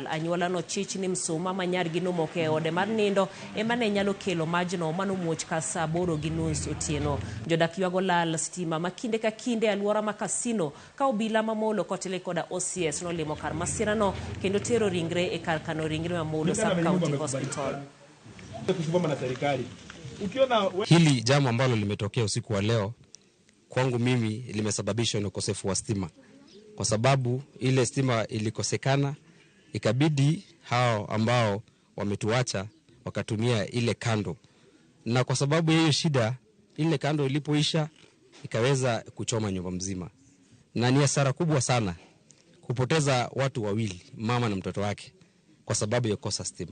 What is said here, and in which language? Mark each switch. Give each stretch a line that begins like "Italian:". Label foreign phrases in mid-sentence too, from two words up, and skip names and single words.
Luo (Kenya and Tanzania): Anyuola no chich ni msuma ma nyargi nomoke e ode mar nindo emane nyalo kelo majno manomuoch ka saa 8:30 otieno. Jodak ywago lal stima makinde ka kinde alwora ma Kasino ka obila Mamolo kotele koda OCS no limo kar masirano kendo tero ringre e kar kano ringre Mamolo Sub County Hospital.
Swahili: Hili jambo ambalo limetokea usiku wa leo kwangu mimi limesababishwa na ukosefu wa stima, kwa sababu ile stima ilikosekana, ikabidi hao ambao wametuacha wakatumia ile kando, na kwa sababu ya hiyo shida, ile kando ilipoisha ikaweza kuchoma nyumba mzima, na ni hasara kubwa sana kupoteza watu wawili, mama na mtoto wake, kwa sababu ya kosa stima.